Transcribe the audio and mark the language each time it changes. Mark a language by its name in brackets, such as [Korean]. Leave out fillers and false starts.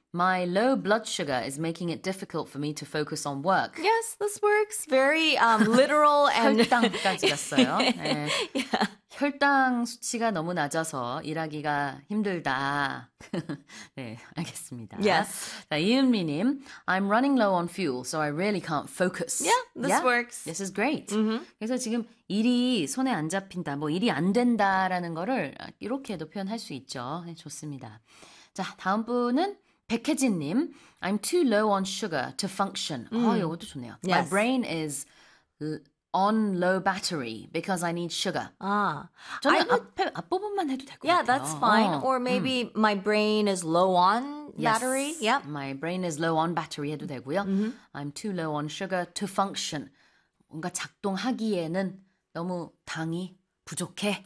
[English] My low blood sugar is making it difficult for me to focus on work. Yes, this works. Very literal and... [Korean] 혈당까지 갔어요. 네. [English] yeah. [Korean] 혈당 수치가 너무 낮아서 일하기가 힘들다. 네, 알겠습니다. [English] Yes. [Korean] 자, 이은미님. [English] I'm running low on fuel, so I really can't focus. Yeah, this yeah? works. This is great. Mm-hmm. [Korean] 그래서 지금 일이 손에 안 잡힌다, 뭐 일이 안 된다라는 거를 이렇게도 표현할 수 있죠. 네, 좋습니다. 자, 다음 분은 백혜진님, [English] I'm too low on sugar to function. [Korean] 이것도 좋네요. [English] Yes. My brain is on low battery because I need sugar. [Korean] 저는 앞부분만 해도 될 것 같아요. [English] Yeah, that's fine. Or maybe my brain is low on battery. Yes, yep. My brain is low on battery [Korean] 해도 되고요. [English] I'm too low on sugar to function. [Korean] 뭔가 작동하기에는 너무 당이 부족해.